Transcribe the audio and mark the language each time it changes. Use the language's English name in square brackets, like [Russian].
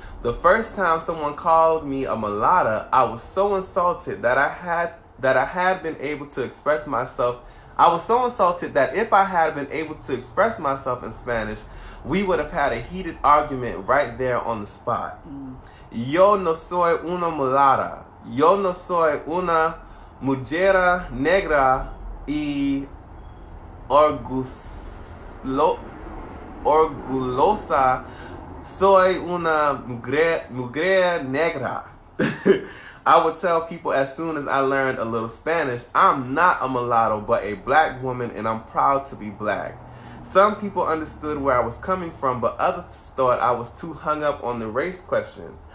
[English] The first time someone called me a mulatta, I was so insulted that I had been able to express myself. I was so insulted that if I had been able to express myself in Spanish, we would have had a heated argument right there on the spot. [Spanish] Yo no soy una mulata. Yo no soy una mujer negra y orgullosa. Soy una mujer negra. [English] I would tell people as soon as I learned a little Spanish, I'm not a mulatto, but a black woman, and I'm proud to be black. Some people understood where I was coming from, but others thought I was too hung up on the race question.